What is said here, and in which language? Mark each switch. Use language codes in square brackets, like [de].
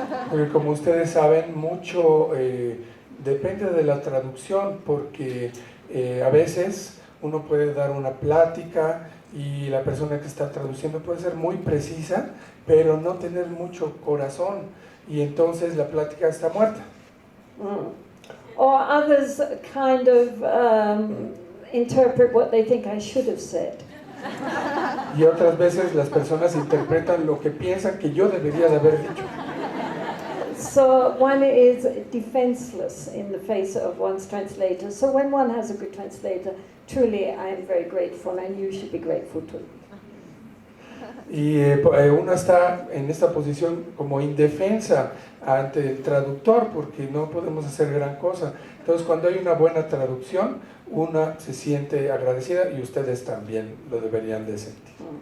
[es] Porque como ustedes saben, mucho depende de la traducción, porque a veces uno puede dar una plática y la persona que está traduciendo puede ser muy precisa, pero no tener mucho corazón, y entonces la plática está muerta. [en] Or others kind of interpret what they think I should have said. [es] Y otras veces las personas interpretan lo que piensan que yo debería de haber dicho. [en] So one is defenseless in the face of one's translator. So when one has a good translator, truly I am very grateful, and you should be grateful too. [es] Y uno está en esta posición como indefensa ante el traductor, porque no podemos hacer gran cosa. Entonces, cuando hay una buena traducción, una se siente agradecida, y ustedes también lo deberían de sentir.